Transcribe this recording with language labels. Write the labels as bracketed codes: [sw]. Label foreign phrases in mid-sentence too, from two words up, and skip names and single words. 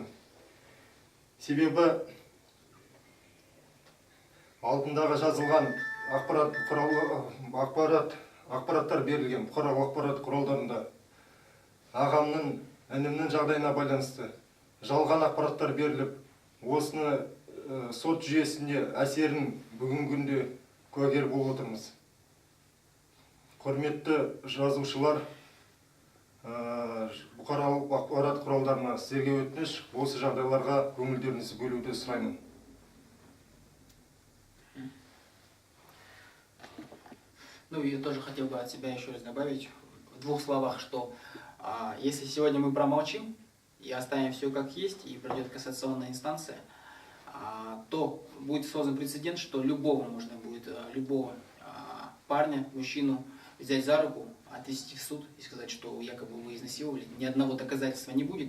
[kk] Себебі алдындағы жазылған ақпараттар берілген бұқаралық ақпарат құралдарында ағамның, інімнің жағдайына байланысты жалған ақпараттар беріліп, осыны сот жүйесінде әсерін бүгінгі күнде куәгер болып отырмыз. Құрметті жазушылар, бұқаралық ақпарат құралдарына сіздерге өтініш, осы жағдайларға көңілдеріңізді бөлуді сұраймын. [ru] Ну, я тоже хотел бы от себя еще раз добавить в двух словах, что если сегодня мы промолчим и оставим все как есть, и пройдет кассационная инстанция, то будет создан прецедент, что любого можно будет, любого парня, мужчину взять за руку, отвезти в суд и сказать, что якобы вы изнасиловали, ни одного доказательства не будет.